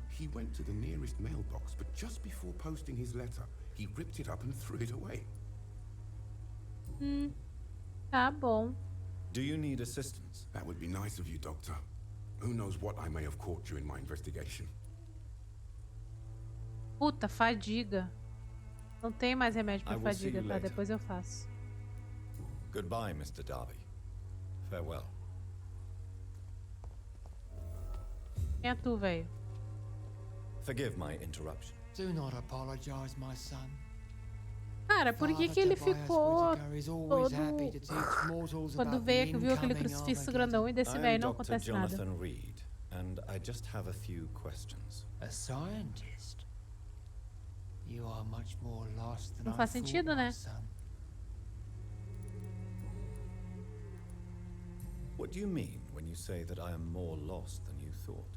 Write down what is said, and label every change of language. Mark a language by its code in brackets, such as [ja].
[en] He went to the nearest mailbox, but just before posting his letter, he ripped it up and threw it away. [pt] Tá bom. [en] Do you need assistance? That would be nice of you, Doctor. Who knows what I may have caught during my investigation. [pt] Puta, fadiga. Não tem mais remédio pra fadiga, tá? Depois eu faço. [en] Goodbye, Mr. Darby. Farewell. [pt] Quem é tu, velho? [en] Forgive my interruption. Do not apologize, my son. [pt] Cara, por que ele ficou todo... Quando veio, viu aquele crucifixo grandão e desse velho não acontece nada. [en] Jonathan Reed, and I just have a few questions. A scientist? You are much more lost than [pt] Não faz sentido, né? [en] What do you mean when you say that I am more lost than you thought?